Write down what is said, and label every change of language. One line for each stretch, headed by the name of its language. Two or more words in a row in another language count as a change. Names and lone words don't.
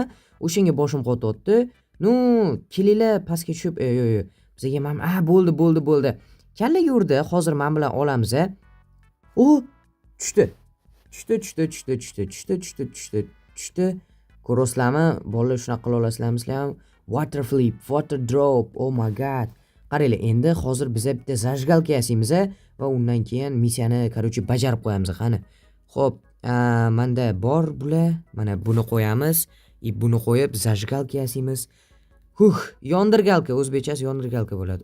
Uzbek: O'shanga boshim qotyapti. Kelinglar pastga tushib, yo'q. Bizaga bo'ldi. Kallaga urdi. Hozir men bilan olamiz. Tushdi. Ko'rasizlarmi? Bolalar shunaqa qila olasizlarmi?
English: Water flip, water drop. Oh my god.
Uzbek: Qaranglar, endi hozir biz bitta zajgalka yasaymiz va undan keyin missiyani qarochi bajarib qo'yamiz. Qani. Xo'p, menda bor bular. Mana buni qo'yamiz. Buni qo'yib zajgalka yasaymiz. Yondirgalka, o'zbekchasi yondirgalka bo'ladi.